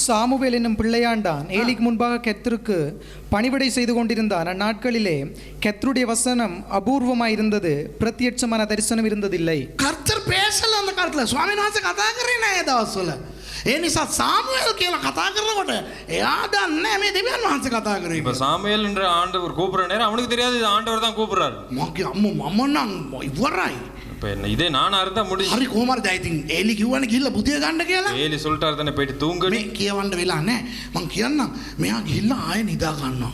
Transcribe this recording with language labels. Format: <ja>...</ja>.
<ta>Samuel என்னும் பிள்ளையாண்டான் ஏலிக்கு முன்பாக கெத்தருக்கு பணிவிடை செய்து கொண்டிருந்தான். அந்நாட்களிலே கெத்தருடைய வசனம் அபூர்வமாய் இருந்தது, பிரத்யட்சமான தரிசனம் இருந்ததில்லை. கர்த்தர் பேசல அந்த காலத்துல.</ta> <si>ස්වාමීන් වහන්සේ කතා කරේ නෑ ඒ දවස්වල. ඒ නිසා සාමුවෙල් කියලා කතා කරනකොට එයා දන්නේ මේ දෙවියන් වහන්සේ කතා කරේ.</si> <ta>இப்ப சாமுவேல் என்ற ஆண்டவர் கூப்பிடுற நேரம் அவனுக்கு தெரியாது இது ஆண்டவர் தான் கூப்பிடுறாரு.</ta> <si>මගේ අම්මෝ මම නම් ඉවරයි.</si> <ta>இப்ப என்ன இதே நானா இருந்தா முடிஞ்சு.</ta> <si>හරි කොහමද</si> <en>I think</en> <si>ඒලි කිව්වනේ ගිහිල්ලා බුදිය ගන්න කියලා.</si> <ta>ஏலி சொல்லிட்டாரு தானே போயிட்டு தூங்கு.</ta> <si>මේ කියවන්න වෙලා නෑ. මං කියන්නම් මෙයා ගිහිල්ලා ආයෙ නිදා ගන්නවා.</si>